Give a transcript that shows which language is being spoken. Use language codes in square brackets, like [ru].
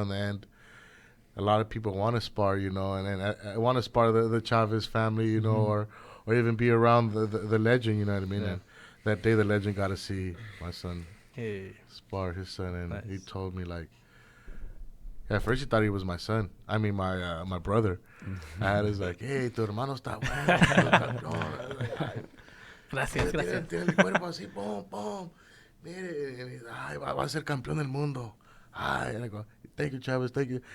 [en] In the end, a lot of people want to spar, you know, and I want to spar the Chavez family, you know, or even be around the legend, you know what I mean. Yeah. And that day, the legend got to see my son spar his son, and Nice. he told me like, at first he thought he was my son. I mean my brother. I was like, hey, [es] tu hermano está bueno. Gracias, gracias. Tiene el cuerpo así, pum, pum. Mire, ay, va a ser campeón del mundo. [en] Ay, and I go, thank you, Chavez, thank you.